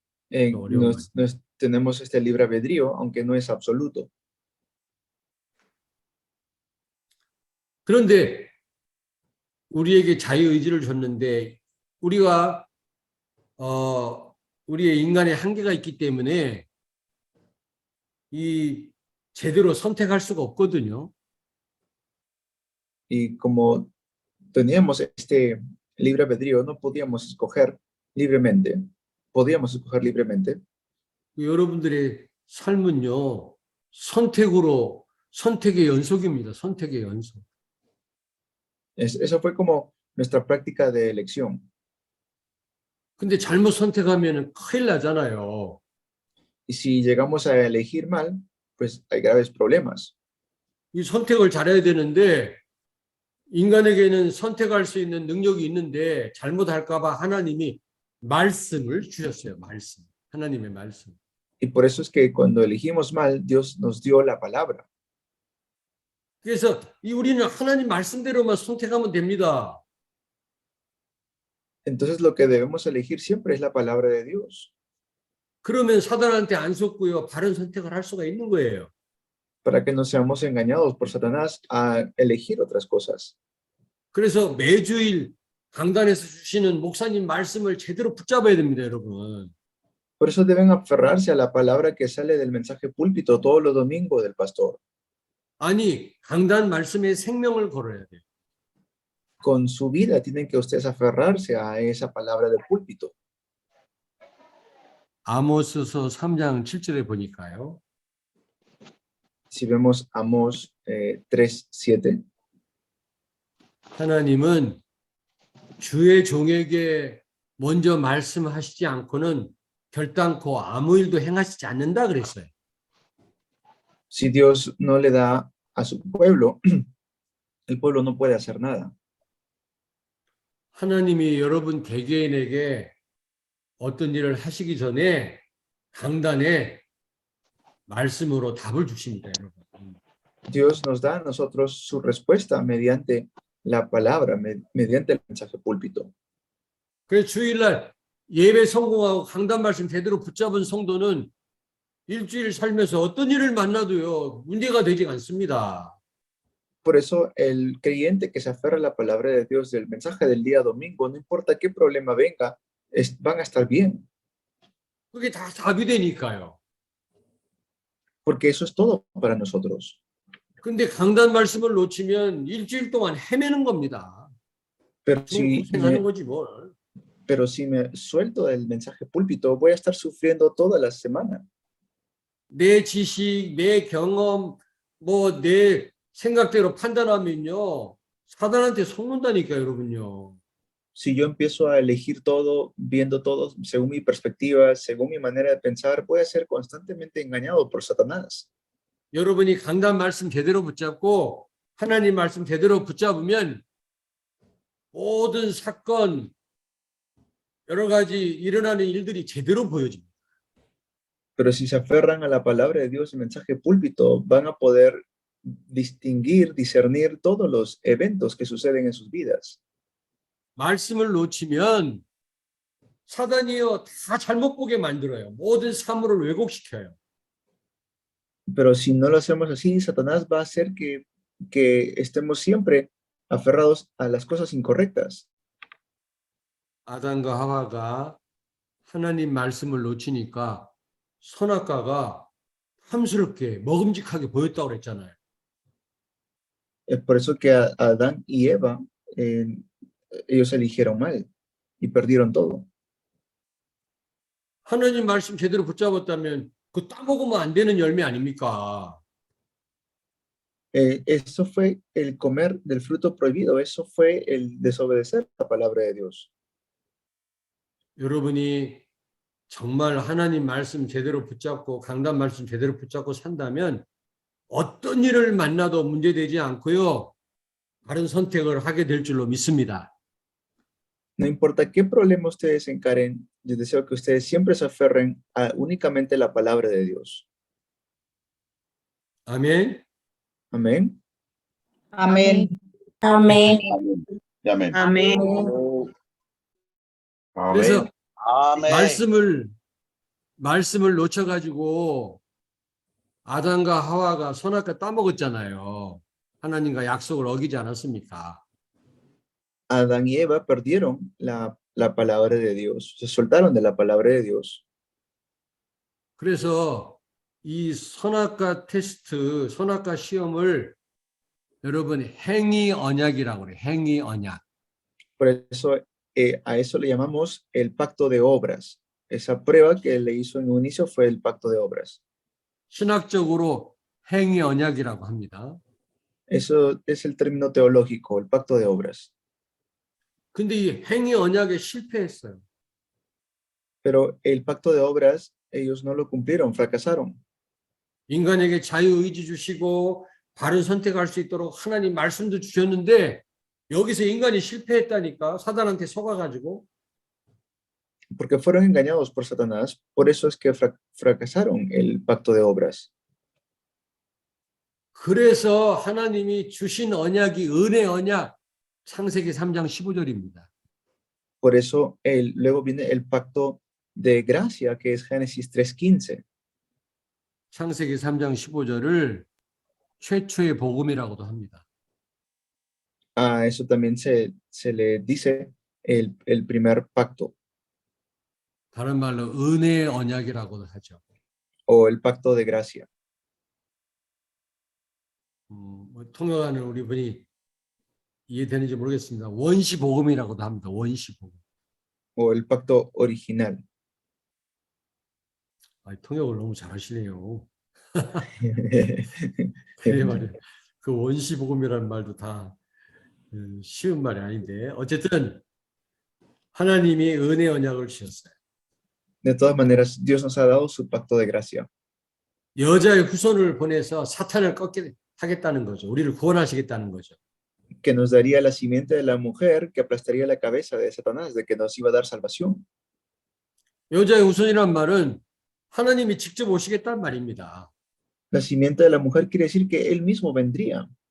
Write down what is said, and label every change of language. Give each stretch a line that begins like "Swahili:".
Spanish: Tenemos este libre albedrío, aunque no es absoluto.
Korean: 그런데 우리에게 자유의지를 줬는데 우리가 우리의 인간의 한계가 있기 때문에 이 제대로 선택할 수가 없거든요.
Spanish: Y como teníamos este libre albedrío, no podíamos escoger libremente. Podíamos escoger libremente.
Korean: 여러분들의 삶은요, 선택의 연속입니다. 선택의 연속.
Spanish: Eso fue como nuestra práctica de elección.
Korean: 근데 잘못 선택하면 큰일 나잖아요.
Spanish: Y si llegamos a elegir mal, pues hay graves problemas.
Korean: 이 선택을 잘해야 되는데 인간에게는 선택할 수 있는 능력이 있는데 잘못할까 봐 하나님이 말씀을 주셨어요. 말씀. 하나님의 말씀.
Spanish: Y por eso es que cuando elegimos mal, Dios nos dio la palabra.
Korean: 그래서 우리는 하나님 말씀대로만 선택하면 됩니다.
Spanish: Entonces lo que debemos elegir siempre es la palabra de Dios.
Korean: 그러면 사단한테 안 속고요. 바른 선택을 할 수가 있는 거예요.
Spanish: Para que no seamos engañados por Satanás a elegir otras cosas.
Korean: 그래서 매주일 강단에서 주시는 목사님 말씀을 제대로 붙잡아야 됩니다, 여러분.
Spanish: Por eso deben aferrarse a la palabra que sale del mensaje púlpito todos los domingos del pastor.
Korean: 아니, 강단 말씀에 생명을 걸어야 돼요.
Spanish: Con su vida tienen que ustedes aferrarse a esa palabra del púlpito.
Korean: 아모스서 3장 7절에 보니까요.
Spanish: Si vemos Amós 3:7.
Korean: 하나님은 주의 종에게 먼저 말씀하시지 않고는 결단코 아무 일도 행하시지 않는다 그랬어요.
Spanish: Si Dios no le da a su pueblo, el pueblo no puede hacer nada.
Korean: 하나님이 여러분 개개인에게 어떤 일을 하시기 전에 강단에 말씀으로 답을 주십니다, 여러분.
Spanish: Dios nos da a nosotros su respuesta mediante la palabra, mediante el mensaje púlpito.
Korean: 그래서 주일날 예배 성공하고 강단 말씀 제대로 붙잡은 성도는 일주일 살면서 어떤 일을 만나도요 문제가 되지 않습니다.
Spanish: Por eso el creyente que se aferra a la palabra de Dios del mensaje del día domingo, no importa qué problema venga, van a estar bien.
Korean: 그게 다 답이 되니까요.
Spanish: Porque eso es todo para nosotros.
Korean: 근데 강단 말씀을 놓치면 일주일 동안 헤매는 겁니다.
Spanish: Pero si
Korean: 고생하는 거지 뭘.
Spanish: Pero si me suelto del mensaje púlpito, voy a estar sufriendo toda la semana.
Korean: 내 지식, 내 경험, 내 생각대로 판단하면요. 사단한테 속는다니까 여러분요.
Spanish: Si yo empiezo a elegir todo, viendo todo según mi perspectiva, según mi manera de pensar, voy a ser constantemente engañado por Satanás.
Korean: 여러분이 강단 말씀 제대로 붙잡고 하나님 말씀 제대로 붙잡으면 모든 사건, 여러 가지 일어나는 일들이 제대로 보여집니다.
Spanish: Pero si se aferran a la palabra de Dios, el mensaje púlpito, van a poder discernir todos los eventos que suceden en sus vidas.
Korean: 말씀을 놓치면 사단이요 다 잘못 보게 만들어요. 모든 사물을 왜곡시켜요.
Spanish: Pero si no lo hacemos así, Satanás va a hacer que que estemos siempre aferrados a las cosas incorrectas.
Korean: 아담과 하와가 하나님 말씀을 놓치니까 선악과가 탐스럽게 먹음직하게 보였다고 그랬잖아요.
Spanish: Es por eso que a Adán y Eva, ellos eligieron mal y perdieron todo.
Korean: 하나님 말씀 제대로 붙잡았다면 그 따먹으면 안 되는 열매 아닙니까?
Spanish: Eso fue el comer del fruto prohibido, eso fue el desobedecer la palabra de Dios.
Korean: 여러분이 정말 하나님 말씀 제대로 붙잡고 강단 말씀 제대로 붙잡고 산다면 어떤 일을 만나도 문제되지 않고요. 바른 선택을 하게 될 줄로 믿습니다.
Spanish: No importa qué problema ustedes encaren, yo deseo que ustedes siempre se aferren a únicamente la palabra de Dios.
Korean: 아멘.
Spanish: Amén. Amén. Amén. Amén. Amén.
Korean: 그래서
Spanish: Amén.
Korean: 말씀을 놓쳐가지고 아담과 하와가 선악과 따먹었잖아요. 하나님과 약속을 어기지 않았습니까?
Spanish: Adán y Eva perdieron la palabra de Dios, se soltaron de la palabra de Dios.
Korean: 그래서 이 선악과 테스트, 선악과 시험을 여러분 행위 언약이라고 그래요. 행위 언약.
Spanish: Por eso a eso le llamamos el pacto de obras. Esa prueba que le hizo en un inicio fue el pacto de obras.
Korean: 신학적으로 행위 언약이라고 합니다.
Spanish: Eso es el término teológico, el pacto de obras.
Korean: 근데 이 행위 언약에 실패했어요.
Spanish: Pero el pacto de obras, ellos no lo cumplieron, fracasaron.
Korean: 인간에게 자유의지 주시고 바른 선택할 수 있도록 하나님 말씀도 주셨는데 여기서 인간이 실패했다니까 사단한테 속아가지고.
Spanish: Porque fueron engañados por Satanás, por eso es que fracasaron el pacto de obras.
Korean: 그래서 하나님이 주신 언약이 은혜 언약 창세기 3장 15절입니다.
Spanish: Por eso luego viene el pacto de gracia, que es Génesis 3:15.
Korean: 창세기 3장 15절을 최초의 복음이라고도 합니다.
Spanish: A eso también se le dice el primer pacto,
Korean: 다른 말로 은혜의 언약이라고도 하죠.
Spanish: o el pacto de gracia.
Korean: 통역하는 우리 분이 이해되는지 모르겠습니다. 원시 복음이라고도 합니다. 원시 복음.
Spanish: O el pacto original.
Korean: 통역을 너무 잘하시네요. 그래 말이에요. 그 원시 복음이라는 말도 다 쉬운 말이 아닌데 어쨌든 하나님이 은혜 언약을 주셨어요.
Spanish: De todas maneras, Dios nos ha dado su pacto de gracia.
Korean: 여자의 후손을 보내서 사탄을 꺾게 하겠다는 거죠. 우리를 구원하시겠다는 거죠.
Spanish: Que nos daría la simiente de la mujer que aplastaría la cabeza de Satanás, de que nos iba a dar salvación.
Korean: 여자의 후손이란 말은 하나님이 직접 오시겠다는 말입니다.
Spanish: La simiente de la mujer quiere decir que él mismo vendría.